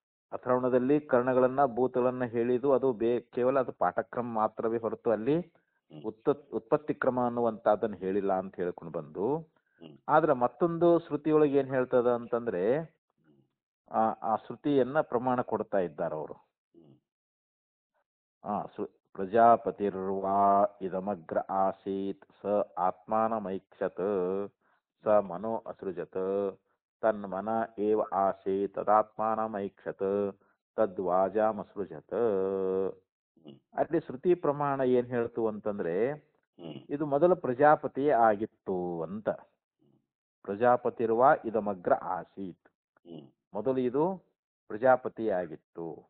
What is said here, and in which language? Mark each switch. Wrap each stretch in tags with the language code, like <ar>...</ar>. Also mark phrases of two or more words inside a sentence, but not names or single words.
<kn>ಅಥರ್ವಣದಲ್ಲಿ ಕರ್ಣಗಳನ್ನ ಭೂತಗಳನ್ನ ಹೇಳಿದ್ದು ಅದು ಕೇವಲ ಅದು ಪಾಠಕ್ರಮ ಮಾತ್ರವೇ ಹೊರತು ಅಲ್ಲಿ ಉತ್ಪತ್ತಿ ಕ್ರಮ ಅನ್ನುವಂಥದ್ದನ್ನು ಹೇಳಿಲ್ಲ ಅಂತ ಹೇಳ್ಕೊಂಡು ಬಂದು, ಆದ್ರೆ ಮತ್ತೊಂದು ಶ್ರುತಿಯೊಳಗೆ ಏನ್ ಹೇಳ್ತದ ಅಂತಂದ್ರೆ ಆ ಶ್ರುತಿಯನ್ನ ಪ್ರಮಾಣ ಕೊಡ್ತಾ ಇದ್ದಾರೆ ಅವರು.</kn> <sa>ಪ್ರಜಾಪತಿರ್ವಾ ಇದಮಗ್ರ ಆಸೀತ್ ಸ ಆತ್ಮಾನಮೈಕ್ಷತ್ ಸ ಮನೋ ಅಸೃಜತ್ ತನ್ಮನ ಏವ ಆಸೀತ್ ತದಾತ್ಮಾನಮೈಕ್ಷತ್ ತದ್ವಾಜಾಮಸೃಜತ್.</sa> <kn>ಅಲ್ಲಿ ಶ್ರುತಿ ಪ್ರಮಾಣ ಏನ್ ಹೇಳ್ತು ಅಂತಂದ್ರೆ ಇದು ಮೊದಲು ಪ್ರಜಾಪತಿಯೇ ಆಗಿತ್ತು ಅಂತ.</kn> <sa>ಪ್ರಜಾಪತಿರುವ ಇದಮಗ್ರ ಆಸೀತ್,</sa> <kn>ಮೊದಲು ಇದು ಪ್ರಜಾಪತಿಯೇ ಆಗಿತ್ತು.</kn>